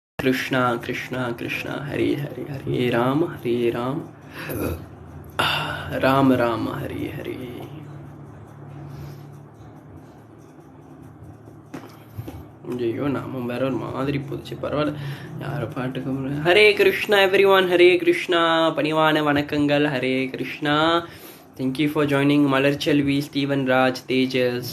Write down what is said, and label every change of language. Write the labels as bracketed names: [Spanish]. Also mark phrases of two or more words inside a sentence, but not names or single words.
[Sanskrit] Krishna Krishna Krishna Hare Hare Hare Rama Rama Rama Hare Hare. [Tamil] ஐயோ நாம வேற ஒரு மாதிரி போச்சு. பரவாயில்ல, யார பாட்டுக்கு. ஹரே கிருஷ்ணா எவ்ரிவான், ஹரே கிருஷ்ணா, பணிவான வணக்கங்கள். ஹரே கிருஷ்ணா. [English] thank you for joining. [Tamil] மலர்ச்செல்வி, ஸ்டீவன் ராஜ், தேஜஸ்.